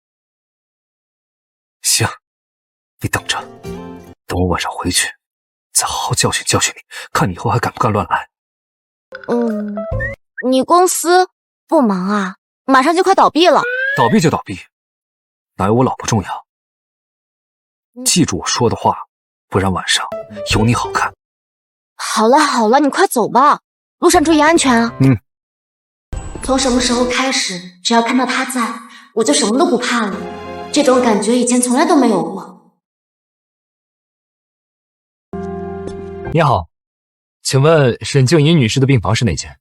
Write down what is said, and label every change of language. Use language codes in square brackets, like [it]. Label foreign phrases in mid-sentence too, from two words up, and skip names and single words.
[zh] 行，你等着，等我晚上回去，再好好教訓教訓你，看你以後還敢不敢亂來。你公司不忙啊？馬上就快倒閉了。倒閉就倒閉，哪有我老婆重要？記住我說的話，不然晚上有你好看。好了好了，你快走吧，路上注意安全啊。從什麼時候開始，只要看到他在，我就什麼都不怕了。這種感覺以前從來都沒有過。你好，請問沈靜怡女士的病房是哪間？